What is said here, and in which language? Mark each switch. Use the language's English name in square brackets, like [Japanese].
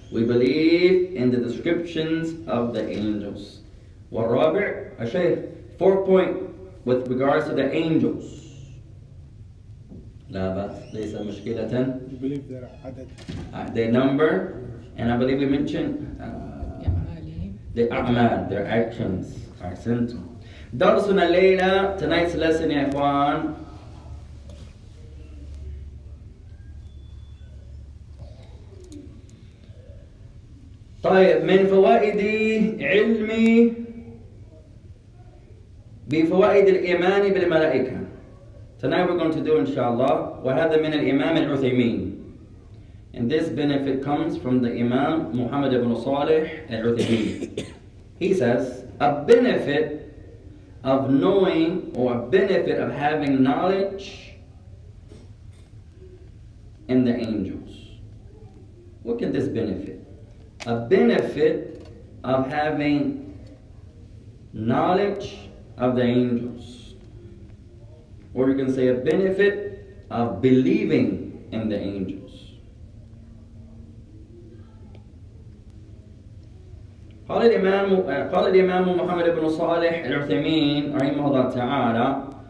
[English] We believe in the descriptions of the angels. [Arabic] والرابع الشيخ. [English] 4th point with regards to the angels. [Arabic] لا بأس ليس مشكلة. [English] We believe their عدد. Their number, and I believe we mentioned [Arabic] بأعمالهم. [English] the a'mal, their actions. Accent. [Arabic] درسنا الليلة, [English] tonight's lesson [Arabic] يا إخوان. طيب من فوائد علمي بفوائد الإيمان بالملائكة. [English] Tonight we're going to do inshallah [Arabic] وهذا من الإمام العثيمين. [English] And this benefit comes from the Imam Muhammad ibn Salih al-Uthaymin. He says a benefit of knowing, or a benefit of having knowledge in the angels. What can this benefit? A benefit of having knowledge of the angels. Or you can say a benefit of believing in the angels. [Arabic] قال الإمام محمد بن صالح العثيمين رحمه الله تعالى.